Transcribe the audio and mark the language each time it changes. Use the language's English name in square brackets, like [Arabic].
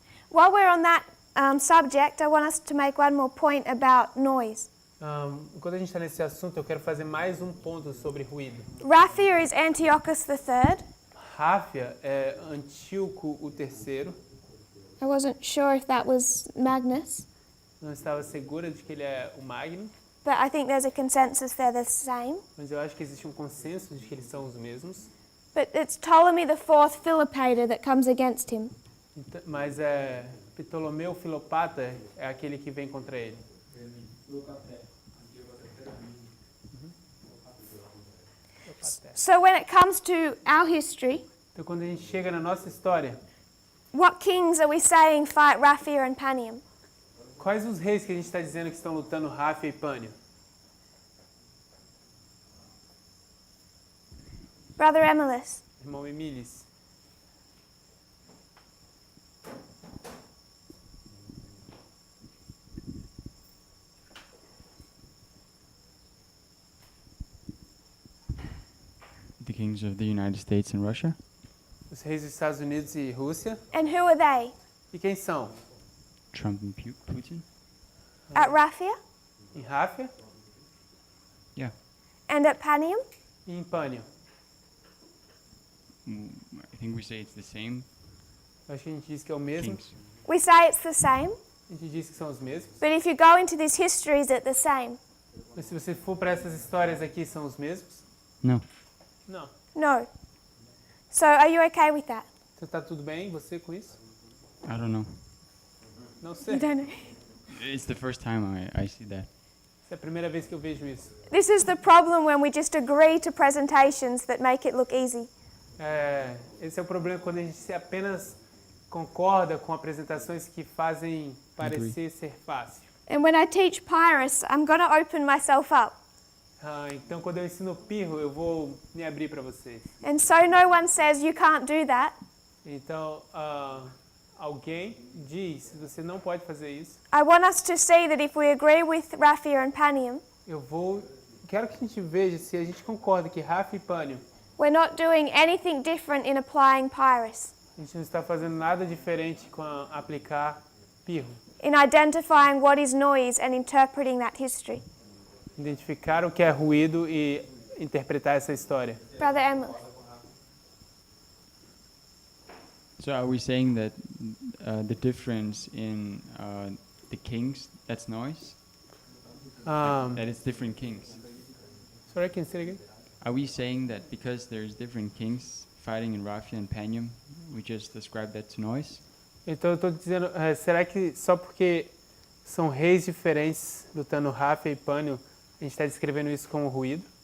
[English] While we're on that subject, I want us to make one more point about noise. [Portuguese] Enquanto a gente está nesse assunto, eu quero fazer mais um ponto sobre ruído. [English] Ráfia is Antiochus III. [Portuguese] Ráfia é Antíoco o terceiro. [English] I wasn't sure if that was Magnus, [Portuguese] Não estava segura de que ele é o Magno, [English] but I think there's a consensus they're the same. [Portuguese] mas eu acho que existe um consenso de que eles são os mesmos. [English] But it's Ptolemy IV Philopator that comes against him. [Portuguese] Mas Ptolomeu Filopata é aquele que vem contra ele. [English] So when it comes to our history, [Portuguese] Então, quando a gente chega na nossa história, [English] what kings are we saying fight Ráfia and Panion? [Portuguese] quais os reis que a gente está dizendo que estão lutando Ráfia e Pânio? [English] Brother Emilus. [Portuguese] Irmão Emilis. [English] The kings of the United States and Russia. [Portuguese] Os reis dos Estados Unidos e Rússia. [English] And who are they? [Portuguese] E quem são? [English] Trump and Putin. At Ráfia? [Portuguese] Em Ráfia [English] Yeah. And at Panion? [Portuguese] e em Pânio. [English] I think we say it's the same [Portuguese] Acho que a gente diz que é o mesmo. [English] kings. We say it's the same, [Portuguese] A gente diz que são os mesmos. [English] but if you go into this history, is it the same? [Portuguese] Mas se você for para essas histórias aqui, são os mesmos? [English] No. [Portuguese] Não. [English] No. So are you okay with that? [Portuguese] Então tá tudo bem você com isso? [English] I don't know. [Portuguese] Não sei. [English] You don't know. It's the first time I see that. [Portuguese] Essa é a primeira vez que eu vejo isso. [English] This is the problem when we just agree to presentations that make it look easy. [Portuguese] Esse é o problema quando a gente apenas concorda com apresentações que fazem parecer ser fácil. [English] And when I teach Pyrrhus, I'm going to open myself up. [Portuguese] Então, quando eu ensino pirro, eu vou me abrir para vocês. [English] And so no one says you can't do that. [Portuguese] Então, alguém diz, você não pode fazer isso. [English] I want us to see that if we agree with Ráfia and Panion, [Portuguese] Quero que a gente veja se a gente concorda que Ráfia e Pânio, [English] we're not doing anything different in applying Pyrrhus, [Portuguese] a gente não está fazendo nada diferente com aplicar pirro. [English] in identifying what is noise and interpreting that history. [Portuguese] Identificar o que é ruído e interpretar essa história. [English] Brother Emily. So are we saying that the difference in the kings, that's noise? That it's different kings? Sorry, can you say it again? Are we saying that because there's different kings fighting in Ráfia and Panion, we just describe that to noise? [Portuguese] Então eu estou dizendo, será que só porque são reis diferentes lutando Ráfia e Pânio, a gente está descrevendo isso como ruído?